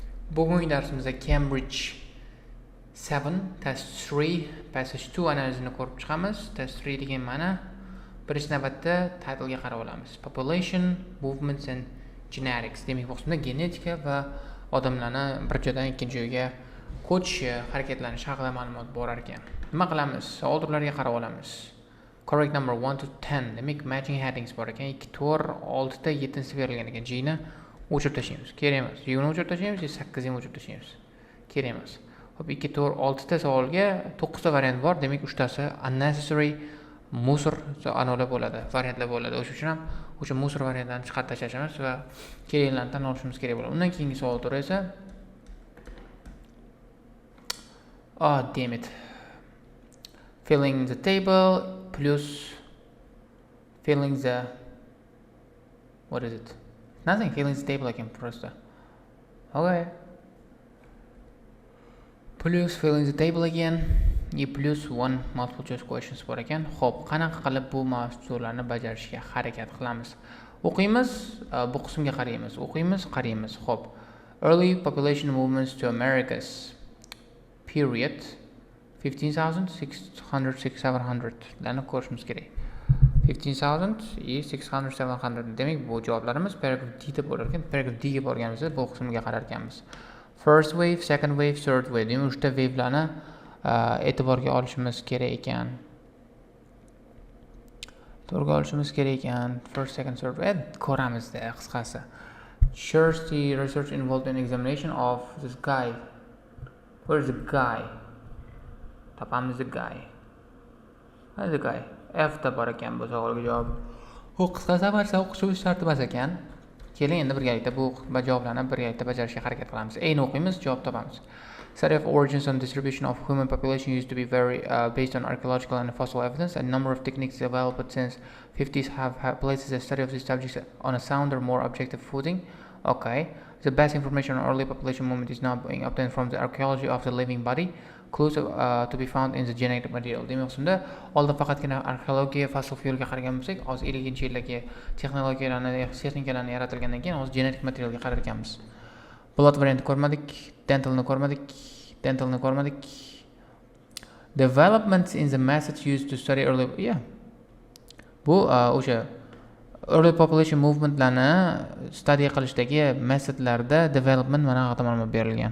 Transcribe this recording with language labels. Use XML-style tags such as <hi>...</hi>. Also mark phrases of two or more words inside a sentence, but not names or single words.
<uz>Bugungi darsimizda Cambridge 7</uz> <en>test 3 passage 2</en> <uz>analizini ko'rib chiqamiz. Test 3 degan ma'no birinchi navbatda titlga qarab olamiz.</uz> <en>Population, movements and genetics.</en> <uz>Demak, bu qismda genetika va odamlarni bir joydan ikkinchi joyga ko'chishi, harakatlanishi haqida ma'lumot bor ekan. Nima qilamiz? Savol turlariga qarab olamiz.</uz> <en>Correct number 1 to 10.</en> <uz>Demak,</uz> <en>matching headings</en> <uz>bor ekan. 2, 4, 6 ta 7 berilgan ekan. G ni o'chirib tashlaymiz. Kerak emas. G ni o'chirib tashlaymiz, 8 ni o'chirib tashlaymiz. Kerak emas. Hop, 2, 4, 6 ta savolga 9 ta variant bor. Demak, 3 tasi unnecessary musor anolar bo'ladi, variantlar bo'ladi. O'sha uchun ham o'sha musor variantlarni chiqarib tashlashimiz va keraklarni tanlab olishimiz kerak bo'ladi. Undan keyingi savol turi esa</uz> <en>damn it. Filling the table plus filling the what is it? Nothing. Filling the table again просто. Okay. Plus filling the table again. Plus one multiple choice questions</en> <uz>bor ekan. Xo'p, qanaqa qilib bu mavzularni bajarishga harakat qilamiz? O'qiymiz, bu qismga qaraymiz. O'qiymiz, qaraymiz. Xo'p.</uz> <en>Early population movements to Americas. Period.</en> <uz>15,600 larni ko'rishimiz kerak. 15,600 700. Demak, bu javoblarimiz paragraf D deb bo'lar ekan. Paragraf D ga borganimizda bu qismga qarar ekanmiz.</uz> <en>First wave, second wave, third wave.</en> <uz>Demak, uchta wavelarni e'tiborga olishimiz kerak ekan. E'tiborga olishimiz kerak ekan.</uz> <en>First, second, third wave</en> <uz>ko'ramizda qisqasi.</uz> <en>Shares the research involved in examination of this guy. Where is the guy? Topamiz the guy. Where is the guy?</en> <uz>F da bor ekan bu savolga javob. Bu qisqasi barcha o'qishimiz shart emas ekan. Keling endi birgalikda bu javoblarni birgalikda bajarishga harakat qilamiz. A ni o'qiymiz, javob topamiz.</uz> <en>Study of origins and distribution of human population used to be very based on archaeological and fossil evidence. A number of techniques developed since 50s have placed the study of these subjects on a sounder, more objective footing. Okay. The best information on early population movement is now being obtained from the archaeology of the living body. Clues to be found in the genetic material.</en> <uz>Demak, shunda oldin faqatgina arxeologiya,</uz> <en>fossil fuelga</en> <uz>qaragan bo'lsak, hozir 50-yillarga texnikalarni yaratilgandan keyin hozir genetik materialga qarar ekanmiz.</uz> <en>Blood variant</en> <uz>ko'rmadik, dentalni ko'rmadik.</uz> <en>Developments in the methods used to study early</en> <uz>bu o'sha</uz> <en>early population movementlarni study</en> <uz>qilishdagi metodlarda development mana haqida ma'lumot berilgan.</uz>